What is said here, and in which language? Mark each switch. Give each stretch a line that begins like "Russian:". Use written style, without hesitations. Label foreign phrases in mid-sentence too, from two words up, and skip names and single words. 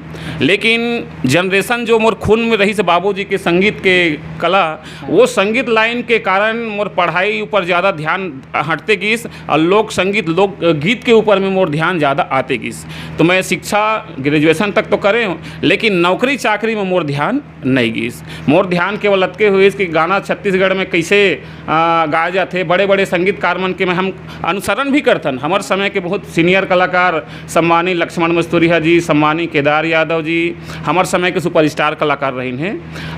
Chhattisgarhi: लेकिन जनरेशन जो मोर खून में रही से बाबूजी के संगीत के कला, वो संगीत लाइन के कारण मोर पढ़ाई ऊपर ज़्यादा ध्यान हटते गीस और लोक संगीत, लोक गीत के ऊपर में मोर ध्यान ज़्यादा आते गीस। तो मैं शिक्षा ग्रेजुएशन तक तो करे हूँ, लेकिन नौकरी चाकरी में मोर ध्यान नहीं गीस। मोर ध्यान केवल अतके हुए कि गाना छत्तीसगढ़ में कैसे गाए जाते, बड़े बड़े संगीतकार मन के में हम अनुसरण भी करतन। हमारे समय के बहुत सीनियर कलाकार, सम्मानी लक्ष्मण मस्तूरिया जी, सम्मानी केदार यादव जी, हमारे समय के सुपरस्टार कलाकार रही हैं।